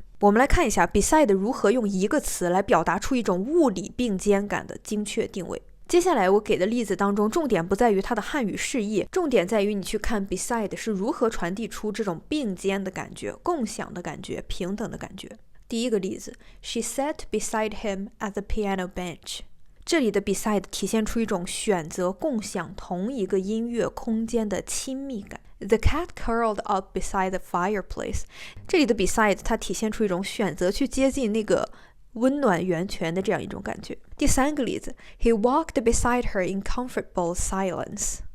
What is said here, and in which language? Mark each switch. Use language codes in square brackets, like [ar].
[zh] 我们来看一下 beside 如何用一个词来表达出一种物理并肩感的精确定位。接下来我给的例子当中，重点不在于它的汉语释义，重点在于你去看 beside 是如何传递出这种并肩的感觉、共享的感觉、平等的感觉。第一个例子 [en] She sat beside him at the piano bench。 [zh] 这里的 beside 体现出一种选择共享同一个音乐空间的亲密感。 [en] The cat curled up beside the fireplace。 [zh] 这里的 beside 它体现出一种选择去接近那个温暖源泉的这样一种感觉。第3个例子 [en] He walked beside her in comfortable silence。